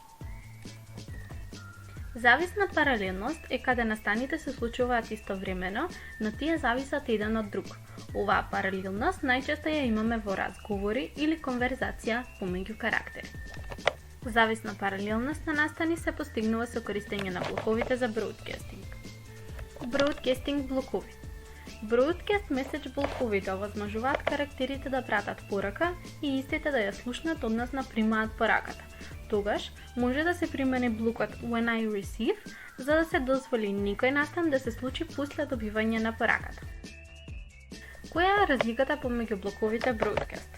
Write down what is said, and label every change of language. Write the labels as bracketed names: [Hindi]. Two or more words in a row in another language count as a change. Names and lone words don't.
[Macedonian] Зависна паралелност е каде настаните се случуваат истовремено, но тие зависат еден од друг. Оваа паралелност најчесто ја имаме во разговори или конверзација помеѓу карактери. Зависна паралелност на настани се постигнува со користење на блоковите за broadcasting. Broadcasting блокови. [English] Broadcast message [Macedonian] блоковите овозможуваат карактерите да пратат порака и истите да ја слушнат, односно примаат пораката. [English] Тогаш може да се примени блокот When I Receive, [Macedonian] за да се дозволи некој настан да се случи после добивање на пораката. Која е разликата помеѓу блоковите Broadcast?